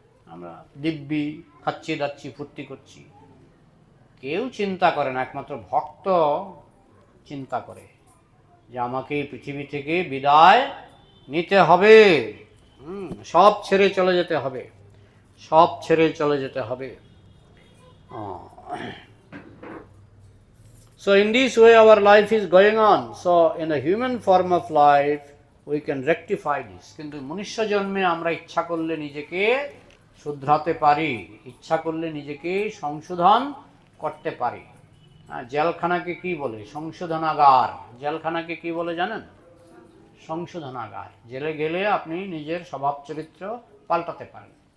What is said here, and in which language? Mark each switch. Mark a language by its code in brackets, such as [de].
[bn] আমরা দিব্যি খাচ্ছি দাচ্ছি ফুর্তি করছি, কেউ চিন্তা করে না। একমাত্র ভক্ত চিন্তা করে যে আমাকে এই পৃথিবী থেকে বিদায় নিতে হবে, সব ছেড়ে চলে যেতে হবে, সব ছেড়ে চলে যেতে হবে। [en] So in this way our life is going on. So in the human form of life we can rectify this. [bn] কিন্তু মনুষ্য জন্মে আমরা ইচ্ছা করলে নিজেকে শুধরাতে পারি, ইচ্ছা করলে নিজেকে সংশোধন করতে পারি। জেলখানাকে কি বলে? সংশোধনাগার। জেলখানাকে কি বলে জানেন? সংশোধনাগার। জেলে গেলে আপনি নিজের স্বভাব চরিত্র পাল্টাতে পারেন।